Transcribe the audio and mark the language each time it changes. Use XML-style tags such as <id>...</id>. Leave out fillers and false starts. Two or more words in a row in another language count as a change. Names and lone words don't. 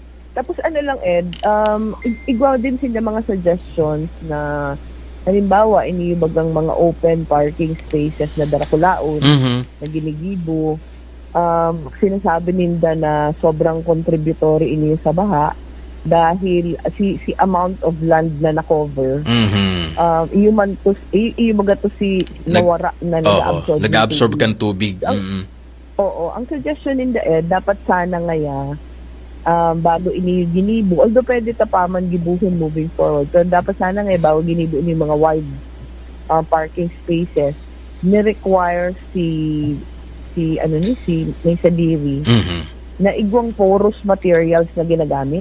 <bik>Tapos ano lang, Ed, igwaw din sila mga suggestions na halimbawa, iniibagang mga</bik> <en>open parking spaces</en> <bik>na darakulaon, na ginigibo. Sinasabi ninda na sobrang contributory ini sa baha dahil si</bik> <en>amount of land</en> <bik>na na-cover. Iyo baga to si nawara na nag-absorb kan tubig. Oo, ang suggestion ninda dapat sana ngaya bago ini ginibo, although pwede tapaman gibuhin</bik> <en>moving forward,</en> <bik>pero dapat sana ngaya bago ginibo ini mga</bik> <en>wide parking spaces</en> <bik>ni-require si may sadiri na igwang</bik> <en>porous materials</en> <bik>na ginagamit.</bik>